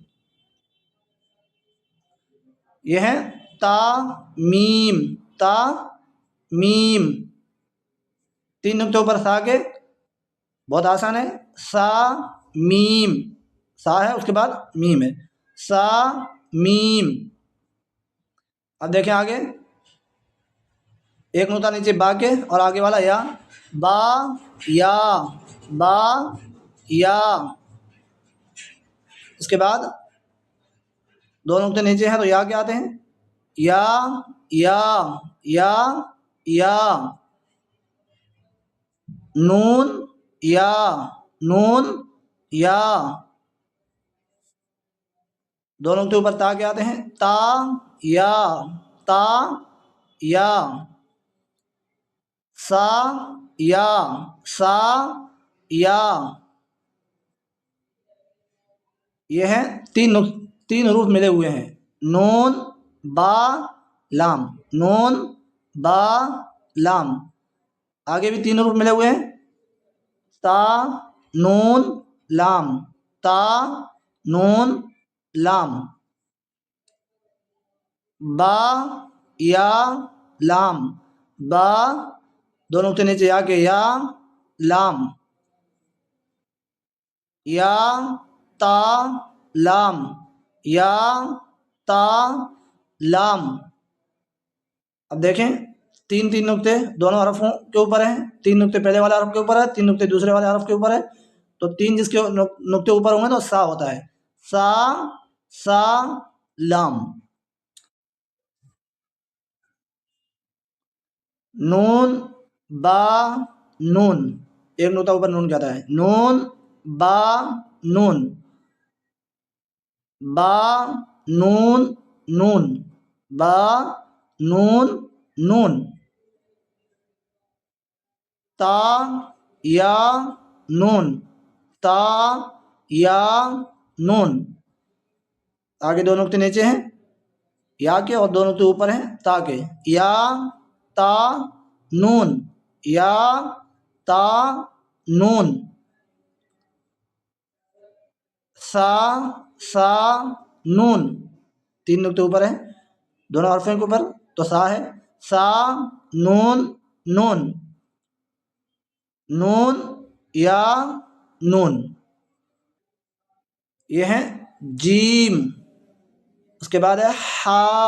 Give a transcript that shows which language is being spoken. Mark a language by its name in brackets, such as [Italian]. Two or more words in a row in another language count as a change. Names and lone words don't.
[Urdu] یہ ہے تا میم، تا میم، 3 نقطے اوپر سا کے، بہت آسان ہے، سا میم، سا ہے اس کے بعد میم ہے، سا میم۔ اب دیکھیں آگے، 1 نقطہ نیچے با کے اور آگے والا یا، با یا، با یا، اس کے بعد 2 نقطے نیچے ہیں تو یا کیا آتے ہیں، یا یا، یا یا، نون یا، نون یا، 2 نقطے اوپر تا کیا آتے ہیں، تا یا، تا یا، سا یا، سا یا، یہ ہیں 3 حروف ملے ہوئے ہیں، نون با لام، نون با لام، آگے بھی 3 حروف ملے ہوئے ہیں، تا نون لام، تا نون لام، با یا لام، با 2 نقطے نیچے یا کے، یا لام، یا تا لام، یا تا لام۔ اب دیکھیں 3 نقطے دونوں حرفوں کے اوپر ہیں، 3 نقطے پہلے والے حرف کے اوپر ہے، 3 نقطے دوسرے والے حرف کے اوپر ہے، تو 3 جس کے نقطے اوپر ہوں گے تو سا ہوتا ہے، سا، سا لام، نون با نون، 1 نقطہ اوپر نون کیا آتا ہے، نون با نون، با نون نون، با نون نون، تا یا نون، تا یا نون، آگے 2 نقطے نیچے ہیں یا کے اور 2 نقطے اوپر ہیں تا کے، یا تا نون، یا تا نون، سا، سا نون، 3 نقطے اوپر ہیں دونوں حرفوں کے اوپر تو سا ہے، سا نون نون، نون یا نون، یہ ہے جیم، اس کے بعد ہے ہا،